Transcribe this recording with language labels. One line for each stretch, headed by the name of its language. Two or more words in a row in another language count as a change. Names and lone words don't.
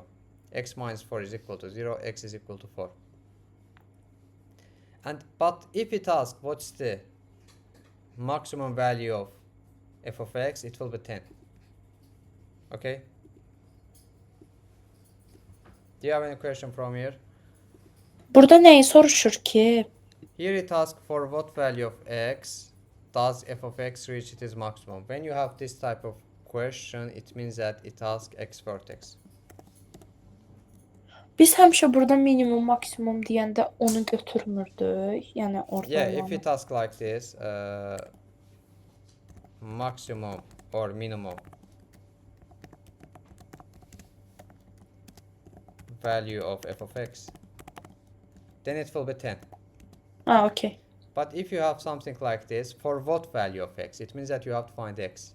English: X minus 4 is equal to 0, x is equal to 4. But if it asks what's the maximum value of f of x, it will be 10. Okay? Do you have any question from here?
Azerbaijani: Burada neyi soruşur ki?
English: Here it asks for what value of x does f of x reach its maximum. When you have this type of question, it means that it asks x vertex.
Azerbaijani: Biz həmişə burada minimum, maksimum deyəndə onu götürmürdük. Yəni orada
English: Yeah, if it asks like this, maximum or minimum value of f of x, then it will be 10. Ah, okay. But if you have something like this, for what value of x, it means that you have to find x.